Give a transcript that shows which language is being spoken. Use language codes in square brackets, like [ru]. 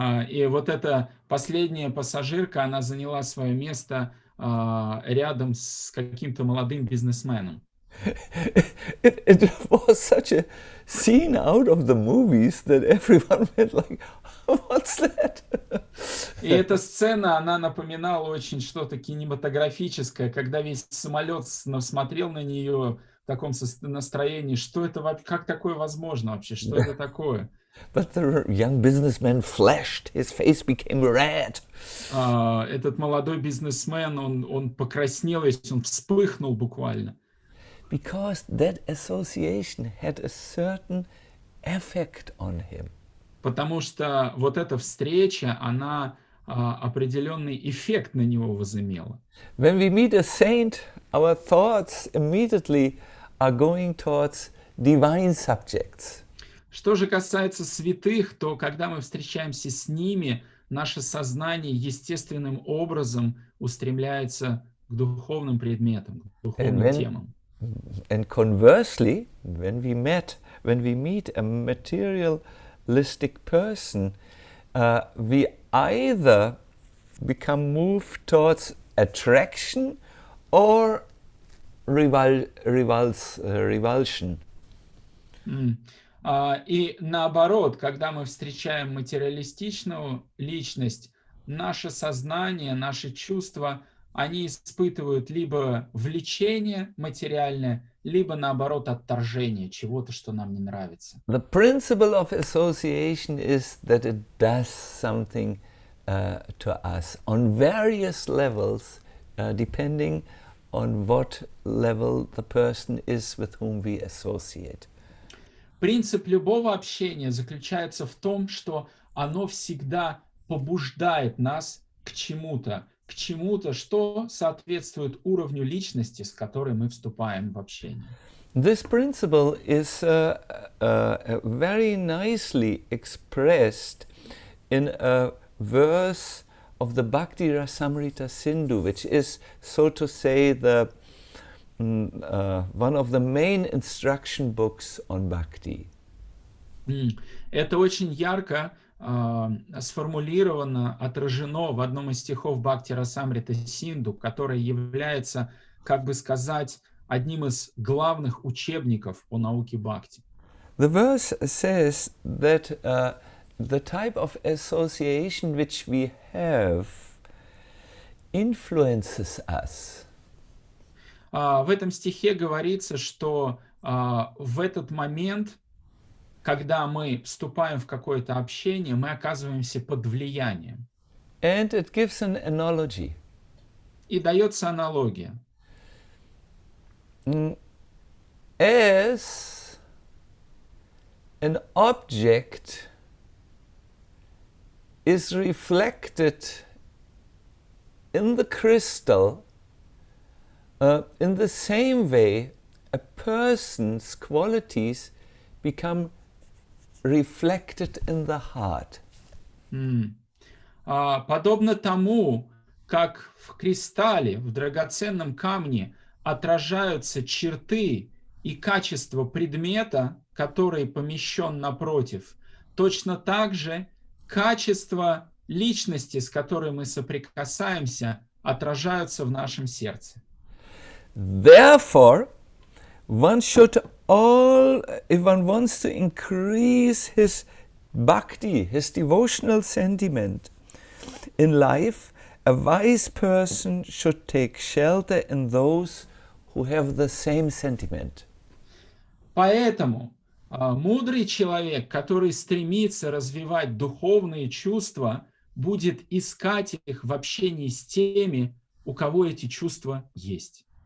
[ru] И вот эта последняя пассажирка, она заняла свое место рядом с каким-то молодым бизнесменом. [en] It was such a scene out of the movies that everyone went like, what's that? [ru] И эта сцена, она напоминала очень что-то кинематографическое, когда весь самолет смотрел на нее в таком настроении, что это вообще, как такое возможно вообще, что это такое? [en] But the young businessman flashed, his face became red. [ru] Этот молодой бизнесмен, он покраснел, он вспыхнул буквально. [en] Because that association had a certain effect on him. [ru] Потому что вот эта встреча, она определенный эффект на него возымела. [en] When we meet a saint, our thoughts immediately are going towards divine subjects. [ru] Что же касается святых, то когда мы встречаемся с ними, наше сознание естественным образом устремляется к духовным предметам, к духовным темам. [en] And conversely, when we meet a materialistic person, we either become moved towards attraction or revulsion. [ru] И наоборот, когда мы встречаем материалистичную личность, наше сознание, наши чувства, они испытывают либо влечение материальное, либо наоборот отторжение чего-то, что нам не нравится. [en] The principle of association is that it does something to us on various levels, depending on what level the person is with whom we associate. [ru] Принцип любого общения заключается в том, что оно всегда побуждает нас к чему-то, что соответствует уровню личности, с которой мы вступаем в общение. [en] This principle is very nicely expressed in a verse of the Bhakti Rasamrita Sindhu, which is, so to say, the one of the main instruction books on bhakti. [ru] Это очень ярко сформулировано, отражено в одном из стихов Бхакти Расамрита Синду, который является, как бы сказать, одним из главных учебников по науке бхакти. [en] The verse says that the type of association which we have influences us. [ru] В этом стихе говорится, что в этот момент, когда мы вступаем в какое-то общение, мы оказываемся под влиянием. [en] And it gives an analogy. [ru] И дается аналогия. [en] As an object is reflected in the crystal in the same way a person's qualities become reflected in the heart. [ru] Подобно тому, как в кристалле, в драгоценном камне отражаются черты и качества предмета, который помещен напротив, точно так же качества личности, с которой мы соприкасаемся, отражаются в нашем сердце. [en] Therefore, one should if one wants to increase his bhakti, his devotional sentiment in life, a wise person should take shelter in those who have the same sentiment. [ru] Поэтому мудрый человек, который стремится развивать духовные чувства, будет искать их в общении с теми, у кого эти чувства есть.